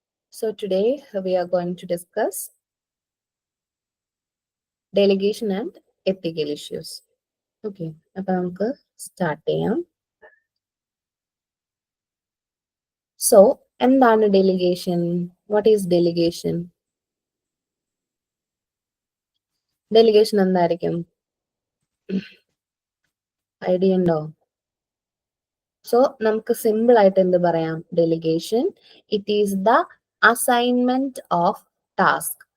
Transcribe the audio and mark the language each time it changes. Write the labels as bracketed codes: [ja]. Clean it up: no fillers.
[en] So, today we are going to discuss delegation and ethical issues. [ml] Okay, അപ്പോൾ നമുക്ക് start ചെയ്യാം. So, എന്താണ് delegation? [en] What is delegation? [ml] Delegation എന്തായിരിക്കും? Idea ഉണ്ടോ? So നമുക്ക് സിമ്പിൾ ആയിട്ട് എന്ത് പറയാം? [en] Delegation it is the assignment of task.